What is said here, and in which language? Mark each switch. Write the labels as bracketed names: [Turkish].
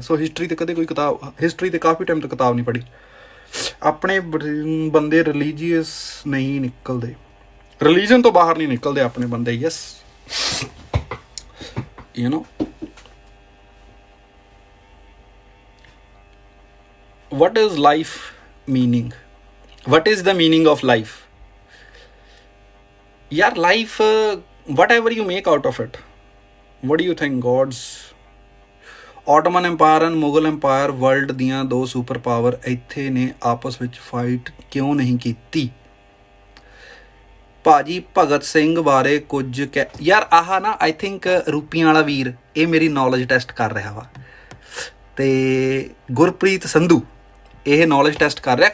[Punjabi] ਸੋ history 'ਤੇ ਕਦੇ ਕੋਈ ਕਿਤਾਬ, ਹਿਸਟਰੀ 'ਤੇ ਕਾਫੀ ਟਾਈਮ ਤੋਂ ਕਿਤਾਬ ਨਹੀਂ ਪੜ੍ਹੀ। ਆਪਣੇ ਬੰਦੇ ਰਿਲੀਜੀਅਸ ਨਹੀਂ ਨਿਕਲਦੇ, ਰਿਲੀਜਨ ਤੋਂ ਬਾਹਰ ਨਹੀਂ ਨਿਕਲਦੇ ਆਪਣੇ ਬੰਦੇ, yes, [English] what is life meaning? What is the meaning of life? Yeah, life, whatever you make out of it. What do you think? [Punjabi] Gods, Ottoman Empire and Mughal Empire, world ਦੀਆਂ ਦੋ super power ਇੱਥੇ ਨੇ, ਆਪਸ ਵਿੱਚ fight ਕਿਉਂ ਨਹੀਂ ਕੀਤੀ? ਭਾਜੀ ਭਗਤ ਸਿੰਘ ਬਾਰੇ ਕੁਝ ਯਾਰ ਆਹ ਨਾ, ਆਈ ਥਿੰਕ ਰੂਪੀਆਂ ਵਾਲਾ ਵੀਰ ਇਹ ਮੇਰੀ ਨੌਲੇਜ ਟੈਸਟ ਕਰ ਰਿਹਾ ਵਾ, ਤੇ ਗੁਰਪ੍ਰੀਤ ਸੰਧੂ ਇਹ ਨੌਲੇਜ ਟੈਸਟ ਕਰ ਰਿਹਾ।